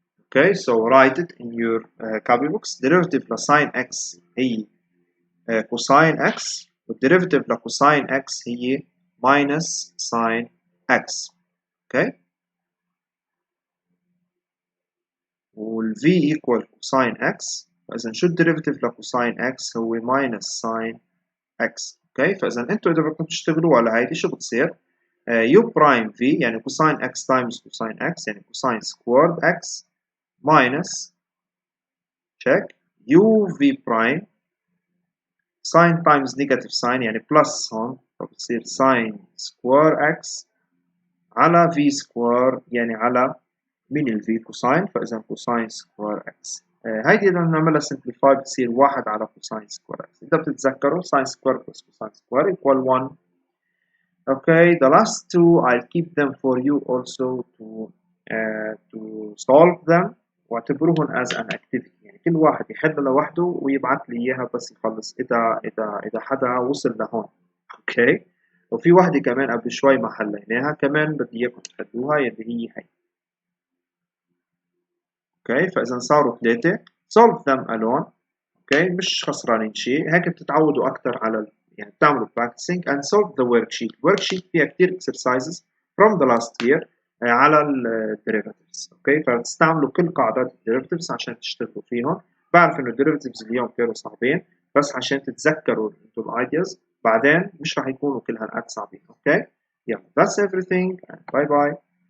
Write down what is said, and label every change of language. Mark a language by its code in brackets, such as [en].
[en] Okay, so write it in your copybooks. Derivative [ar] لساين x هي cosine x والderivative لcosine x هي [en] minus sin x. Okay. [ar] وال v [en] equal cosine x. [ar] فإذا شو الديريفاتيف لcosine x هو minus sin x. [en] Okay. [ar] فإذا أنتوا إذا بدكم تشتغلوا على هيدي شو بتصير؟ u prime v يعني cosine x times cosine x يعني cosine squared x minus check u v prime sin times negative sin يعني plus هون فبتصير sin square x على v square يعني على مين ال v cosine. [en] فإذا cosine square x. [ar] هيدي إذا نعملها simplify بتصير 1 على cosine square x. إذا بتتذكروا [en] sin square plus cosine square equal 1. Okay, the last two I'll keep them for you also to solve them [ar] واعتبروهم [en] as an activity. [ar] يعني كل واحد يحل لوحده ويبعث لي إياها بس يخلص إذا حدا وصل لهون. أوكي. وفي واحدة كمان قبل شوي ما حليناها كمان بدي إياكم تحلوها يلي هي. اوكي فاذا صاروا 3 [en] solve them alone. [ar] اوكي مش خسرانين شيء. هيك بتتعودوا اكثر على يعني بتعملوا [en] practicing and solve the worksheet. worksheet [ar] فيها كثير [en] exercises from the last year على ال derivatives. [ar] اوكي فبتستعملوا كل قاعدات ال derivatives عشان تشتغلوا فيهم. بعرف انه derivatives اليوم كانوا صعبين بس عشان تتذكروا انتم الايدياز بعدين مش راح يكونوا كل هالقد صعبين. اوكي يلا [en] that's everything and bye bye.